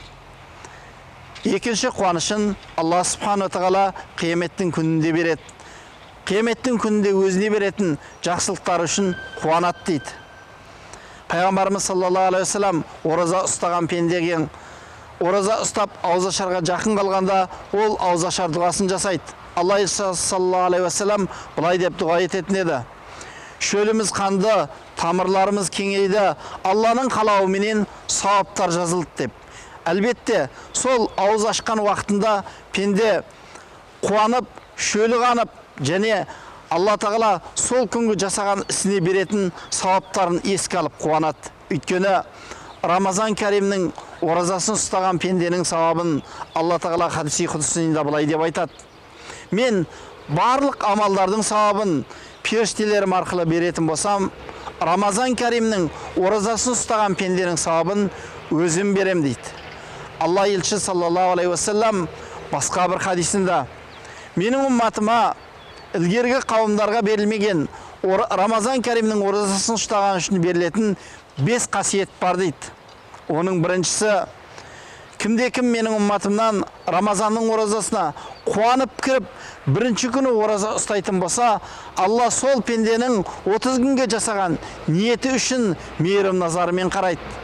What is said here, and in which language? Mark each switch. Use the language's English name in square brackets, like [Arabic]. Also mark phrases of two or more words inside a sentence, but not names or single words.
[Kazakh] Екінші қуанышын Алла Субхану Тағала қияметтің күнінде береді. Қияметтің күнінде өзіне беретін жақсылықтар үшін қуанады дейді. Пайғамбарымыз [Arabic] صلى الله عليه وسلم [Kazakh] ораза ұстаған пендеген ораза ұстап аузашарға жақын қалғанда ол аузашар дұғасын жасайды. Алла [Arabic] صلى الله عليه وسلم [Kazakh] бұлай деп дұға ететін еді: шөліміз қанды, тамырларымыз кеңейді, Алланың қалауыменен сауаптар жазылды деп. Әлбетте, сол ауыз ашқан уақытында пенде қуанып, шөлі қанып, және Алла Тағала сол күнгі жасаған ісіне беретін сауаптарын еске алып қуанады. Өйткені Рамазан Кәримнің оразасын ұстаған пенденің сауабын Алла Тағала хадиси құдсында былай деп айтады: мен барлық амалдардың сауабын періштелерім арқылы беретін болсам, Рамазан Кәримнің оразасын ұстаған пенденің сауабын өзім берем дейді. Алла елші [Arabic] صلى الله عليه وسلم [Kazakh] басқа бір хадисінде: менің умматыма ілгергі қауымдарға берілмеген Рамазан Кәримнің оразасын ұстаған үшін берілетін 5 қасиет бар дейді. Оның біріншісі, кімде-кім менің умматымнан Рамазанның оразасына қуанып кіріп, бірінші күні ораза ұстайтын болса, Алла сол пенденің 30 күнге жасаған ниеті үшін мейірім назарымен қарайды.